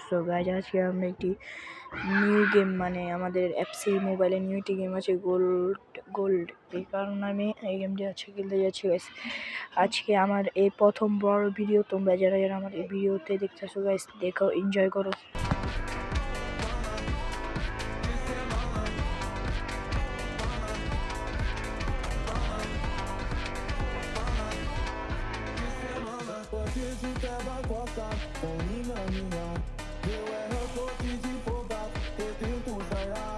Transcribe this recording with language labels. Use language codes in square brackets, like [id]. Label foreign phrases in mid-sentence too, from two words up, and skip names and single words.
[en] so guys, [bn] আজকে আমরা একটি [en] new game [bn] মানে আমাদের অ্যাপসি মোবাইলে নিউ একটি গেম আছে গোল্ড এই কারণে আমি এই গেমটি আজকে খেলতে যাচ্ছি গাইস। আজকে আমার এই প্রথম বড় ভিডিও। তোমরা যারা যারা আমার এই ভিডিওতে দেখতেছো গাইস, দেখো, এনজয় করো। [pt] Eu erro, tô te de boba, eu tento ensaiar.